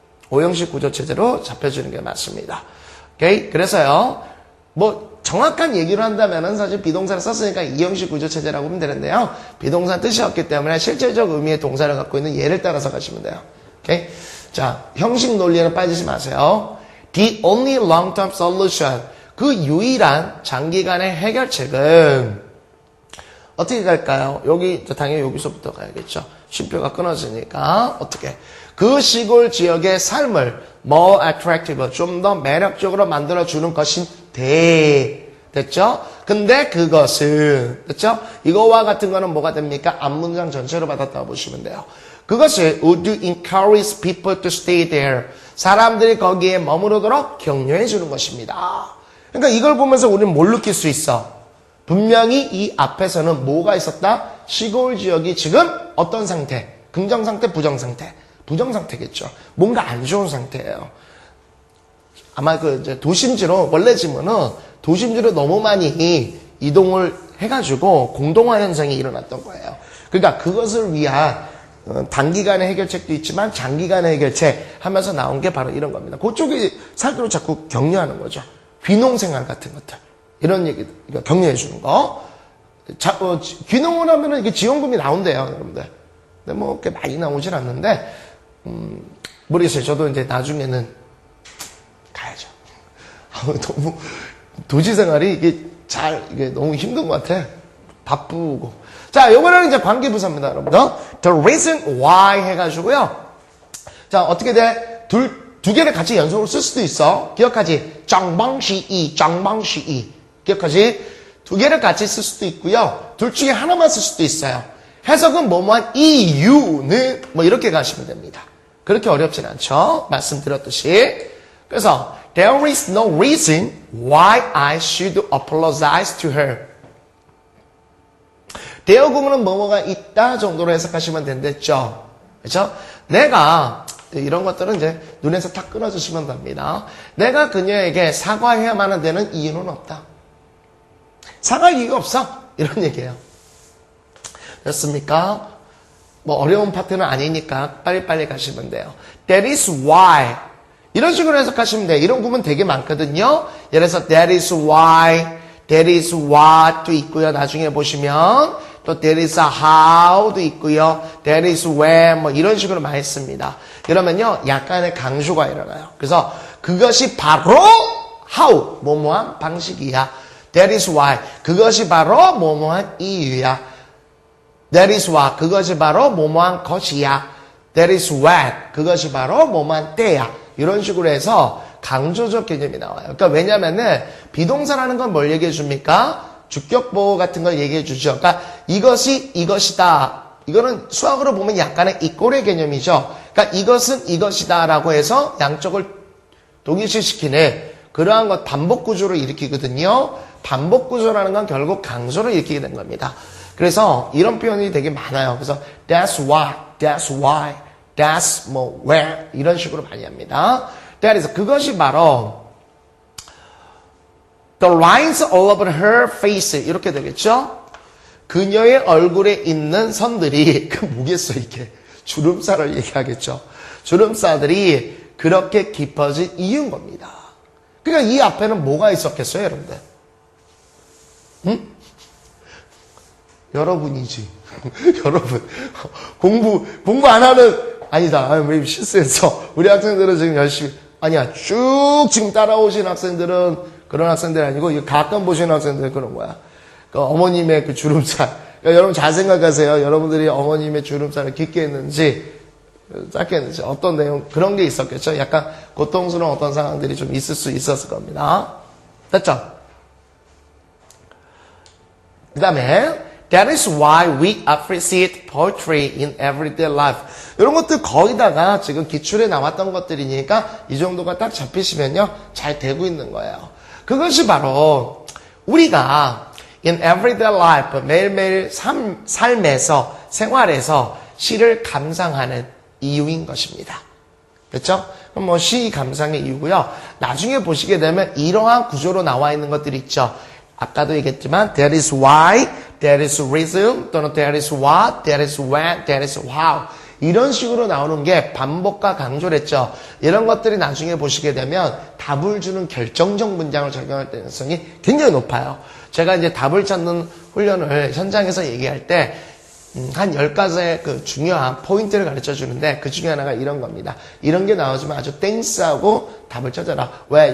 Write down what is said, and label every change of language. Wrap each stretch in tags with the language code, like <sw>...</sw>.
<ko>오형식 구조 체제로 잡혀주는 게 맞습니다. 오케이? 그래서요, 정확한 얘기를 한다면은 사실 비동사를 썼으니까 이형식 구조 체제라고 하면 되는데요. 비동사 뜻이 없기 때문에 실제적 의미의 동사를 갖고 있는 예를 따라서 가시면 돼요. 오케이? 자, 형식 논리에는 빠지지 마세요.</ko> <en>The only long-term solution.</en> <ko>그 유일한 장기간의 해결책은 어떻게 갈까요? 당연히 여기서부터 가야겠죠. 쉼표가 끊어지니까. 어떻게? 그 시골 지역의 삶을</ko> <en>more attractive,</en> <ko>좀 더 매력적으로 만들어주는 것인데. 됐죠? 근데 그것은, 됐죠? 이거와 같은 거는 뭐가 됩니까? 앞문장 전체로 받았다고 보시면 돼요. 그것이</ko> <en>would encourage people to stay there.</en> <ko>사람들이 거기에 머무르도록 격려해 주는 것입니다. 그러니까 이걸 보면서 우리는 뭘 느낄 수 있어? 분명히 이 앞에서는 뭐가 있었다? 시골 지역이 지금 어떤 상태? 긍정 상태, 부정 상태? 부정 상태겠죠. 뭔가 안 좋은 상태예요. 아마 이제 도심지로, 원래 지면은 도심지로 너무 많이 이동을 해가지고 공동화 현상이 일어났던 거예요. 그러니까 그것을 위한 단기간의 해결책도 있지만 장기간의 해결책 하면서 나온 게 바로 이런 겁니다. 그쪽이 살도록 자꾸 격려하는 거죠. 귀농생활 같은 것들. 이런 얘기, 격려해 주는 거. 귀농을 하면은 이게 지원금이 나온대요, 여러분들. 근데 그렇게 많이 나오진 않는데, 모르겠어요. 저도 이제 나중에는 가야죠. 너무, 도시 생활이 이게 너무 힘든 것 같아. 바쁘고. 자, 요거는 이제 관계부사입니다, 여러분들.</ko> <en>The reason why</en> <ko>해가지고요. 자, 어떻게 돼? 두 개를 같이 연속으로 쓸 수도 있어. 기억하지? 정방시이. 기억하지? 두 개를 같이 쓸 수도 있고요. 둘 중에 하나만 쓸 수도 있어요. 해석은 뭐뭐한 이유는 이렇게 가시면 됩니다. 그렇게 어렵진 않죠? 말씀드렸듯이. 그래서</ko> <en>there is no reason why I should apologize to her.</en> <ko>대여 구문은 뭐뭐가 있다 정도로 해석하시면 된댔죠. 그렇죠? 내가 이런 것들은 이제 눈에서 탁 끊어주시면 됩니다. 내가 그녀에게 사과해야만 되는 이유는 없다. 사과할 이유가 없어. 이런 얘기예요. 됐습니까? 어려운 파트는 아니니까 빨리빨리 가시면 돼요.</ko> <en>That is why.</en> <ko>이런 식으로 해석하시면 돼요. 이런 구문 되게 많거든요. 예를 들어서</ko> <en>that is why, that is what도</en> <ko>있고요. 나중에 보시면 또</ko> <en>that is how</en> <ko>도 있고요.</ko> <en>that is when</en> <ko>이런 식으로 많이 씁니다. 그러면요. 약간의 강조가 일어나요. 그래서 그것이 바로 how, 뭐뭐한 방식이야.</ko> <en>That is why.</en> <ko>그것이 바로 뭐뭐한 이유야.</ko> <en>That is why.</en> <ko>그것이 바로 뭐뭐한 것이야.</ko> <en>That is when.</en> <ko>그것이 바로 뭐뭐한 때야. 이런 식으로 해서 강조적 개념이 나와요. 그러니까 왜냐면은 비동사라는 건 뭘 얘기해 줍니까? 주격보호 같은 걸 얘기해 주죠. 그러니까 이것이 이것이다. 이거는 수학으로 보면 약간의 이꼴의 개념이죠. 그러니까 이것은 이것이다라고 해서 양쪽을 동일시시키는 그러한 것 반복 구조를 일으키거든요. 반복 구조라는 건 결국 강조를 일으키게 된 겁니다. 그래서 이런 표현이 되게 많아요. 그래서</ko> <en>that's why, that's why, that's where</en> <ko>이런 식으로 많이 합니다. 그래서 그것이 바로</ko> <en>the lines all over her face</en> <ko>이렇게 되겠죠. 그녀의 얼굴에 있는 선들이 뭐겠어 이게 주름살을 얘기하겠죠. 주름살들이 그렇게 깊어진 이유인 겁니다. 그러니까 이 앞에는 뭐가 있었겠어요, 여러분들? 응? 여러분이지. 여러분. 공부 안 하는, 아니다. 왜 실수했어. 우리 학생들은 지금 열심히, 아니야. 쭉 지금 따라오신 학생들은 그런 학생들이 아니고, 이거 가끔 보시는 학생들은 그런 거야. 그 어머님의 그 주름살. 그러니까 여러분 잘 생각하세요. 여러분들이 어머님의 주름살을 깊게 했는지, 짧게 했는지, 어떤 내용, 그런 게 있었겠죠. 약간 고통스러운 어떤 상황들이 좀 있을 수 있었을 겁니다. 됐죠? 그 다음에,</ko> <en>That is why we appreciate poetry in everyday life.</en> <ko>이런 것들 거의다가 지금 기출에 나왔던 것들이니까 이 정도가 딱 잡히시면요. 잘 되고 있는 거예요. 그것이 바로 우리가</ko> <en>in everyday life,</en> <ko>매일매일 삶에서, 생활에서 시를 감상하는 이유인 것입니다. 그렇죠? 뭐 시 감상의 이유고요. 나중에 보시게 되면 이러한 구조로 나와 있는 것들이 있죠. 아까도 얘기했지만</ko> <en>that is why, that is reason,</en> <ko>또는</ko> <en>that is what, that is when, that is how</en> <ko>이런 식으로 나오는 게 반복과 강조를 했죠. 이런 것들이 나중에 보시게 되면 답을 주는 결정적 문장을 적용할 가능성이 굉장히 높아요. 제가 이제 답을 찾는 훈련을 현장에서 얘기할 때 한 10가지의 그 중요한 포인트를 가르쳐 주는데 그 중에 하나가 이런 겁니다. 이런 게 나오지만 아주 땡스하고 답을 찾아라. 왜?</ko>